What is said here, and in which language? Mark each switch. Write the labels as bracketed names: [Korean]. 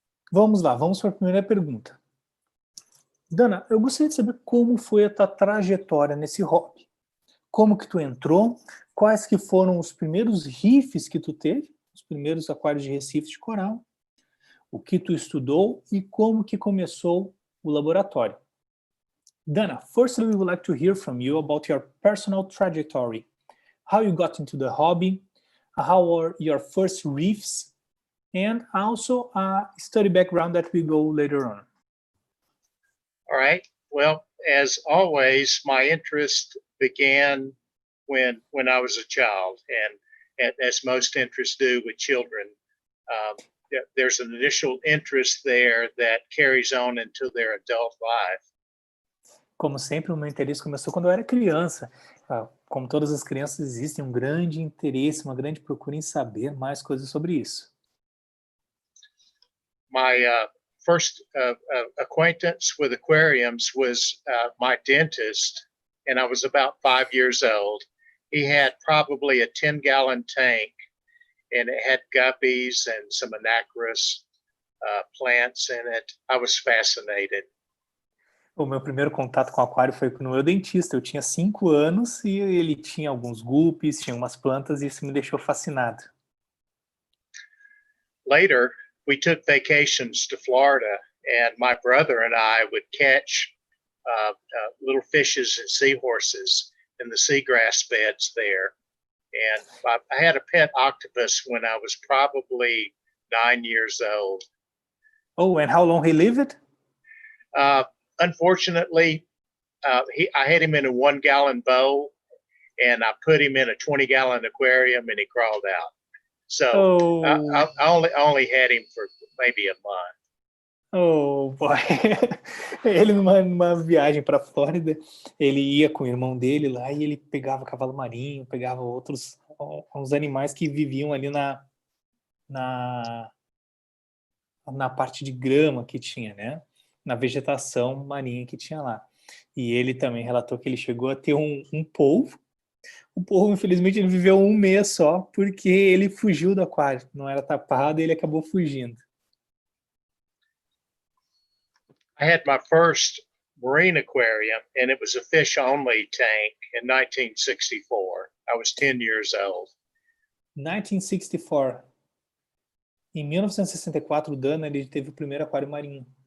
[Portuguese] Vamos lá, vamos para a primeira pergunta. Dana, eu gostaria de saber como foi a tua trajetória nesse hobby. Como que tu entrou, quais que foram os primeiros reefs que tu teve, os primeiros aquários de recifes de coral, o que tu estudou e como que começou o laboratório. [English] Dana, firstly we would like to hear from you about your personal trajectory, how you got into the hobby, how were your first reefs, and also a study background that we go later on. All right, well, as always, my interest began when I was a child, and as most interests do with children, there's an initial interest there that carries on into their adult life. [Portuguese] Como sempre, o meu interesse começou quando eu era criança. Como todas as crianças, existe um grande interesse, uma grande procura em saber mais coisas sobre isso. [English] My first acquaintance with aquariums was my dentist, and I was about 5 years old. He had probably a 10-gallon tank, and it had guppies and some anacris plants in it. I was fascinated. [Portuguese] O meu primeiro contato com o aquário foi com o meu dentista. Eu tinha 5 anos e ele tinha alguns guppies, tinha umas plantas, e isso me deixou fascinado. [English] Later, we took vacations to Florida, and my brother and I would catch little fishes and seahorses in the seagrass beds there. And I had a pet octopus when I was probably 9 years old. Oh, and how long he lived? Unfortunately, I had him in a 1-gallon bowl, and I put him in a 20-gallon aquarium, and he crawled out. So I only had him for maybe a month. Oh, boy. [Portuguese] Ele numa viagem para a Flórida, ele ia com o irmão dele lá e ele pegava cavalo marinho, pegava uns animais que viviam ali na parte de grama que tinha, né? Na vegetação marinha que tinha lá. E ele também relatou que ele chegou a ter um polvo. O polvo, infelizmente, ele viveu 1 mês só, porque ele fugiu do aquário. Não era tapado e ele acabou fugindo. [English] I had my first marine aquarium, and it was a fish-only tank in 1964. I was 10 years old. 1964. [Portuguese] Em 1964, o Dana, ele teve o primeiro aquário marinho.